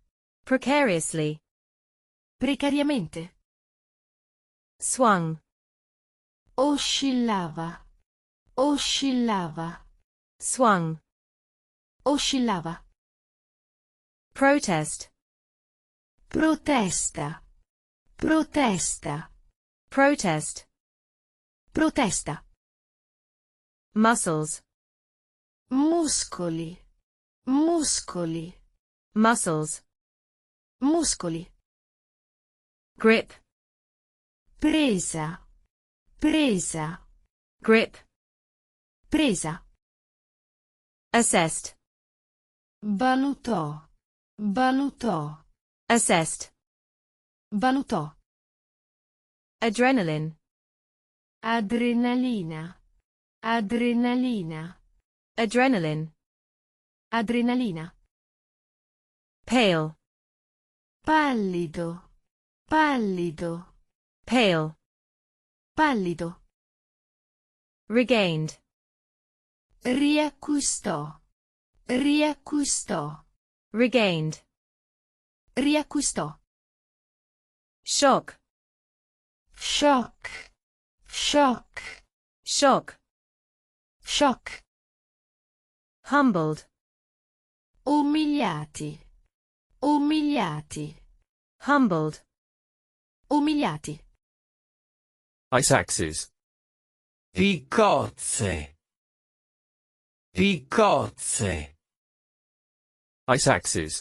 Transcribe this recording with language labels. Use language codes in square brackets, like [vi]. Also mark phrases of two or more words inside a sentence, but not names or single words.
[en] Precariously. [it] Precariamente. [en] Swung. [it] Oscillava. Oscillava. [en] Swung. [it] Oscillava. [en] Protest. [it] Protesta. Protesta. [en] Protest. [it] Protesta. [en] Muscles. [it] Muscoli. Muscoli. [en] Muscles. [it] Muscoli. [en] Grip. [it] Presa. Presa. [en] Grip. [it] Presa. [en] Assessed. [it] Valutò. Valutò. [en] Assessed. [it] Valutò. [en] Adrenaline. [it] Adrenalina. Adrenalina. [en] Adrenaline. [it] Adrenalina. [en] Pale. [it] Pallido. Pallido. [en] Pale. [it] Pallido. [en] Regained. [it] Riacquistò. Riacquistò. [en] Regained. [it] Riacquistò. [en] Shock. [it] Shock. Shock. [en] Shock. [it] Shock. [en] Humbled. [it] Umiliati. Umiliati. [en] Humbled. [it] Umiliati. [en] Ice axes. [it] Piccozze. Piccozze. [en] Ice axes.